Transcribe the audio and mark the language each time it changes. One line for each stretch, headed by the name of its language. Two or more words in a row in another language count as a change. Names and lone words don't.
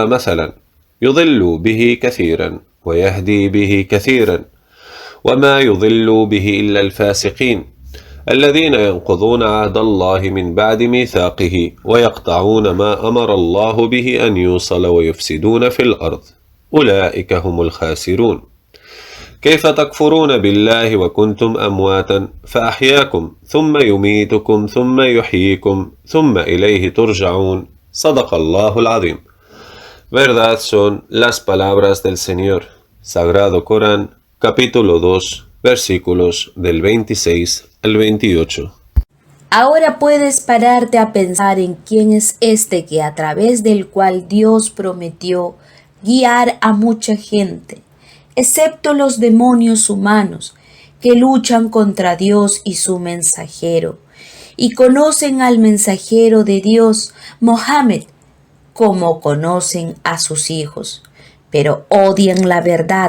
Arabic: مثلا يضل به كثيرا ويهدي به كثيرا وما يضل به إلا الفاسقين الذين ينقضون عهد الله من بعد ميثاقه ويقطعون ما أمر الله به أن يوصل ويفسدون في الأرض أولئك هم الخاسرون كيف تكفرون بالله وكنتم أمواتا فأحياكم ثم يميتكم ثم يحييكم ثم إليه ترجعون صدق الله العظيم.
Spanish: Verdad son las palabras del Señor, Sagrado Corán, capítulo 2, versículos del 26 al 28. Ahora puedes pararte a pensar en quién es este que a través del cual Dios prometió guiar a mucha gente, excepto los demonios humanos que luchan contra Dios y su mensajero, y conocen al mensajero de Dios, Mohammed, como conocen a sus hijos, pero odian la verdad.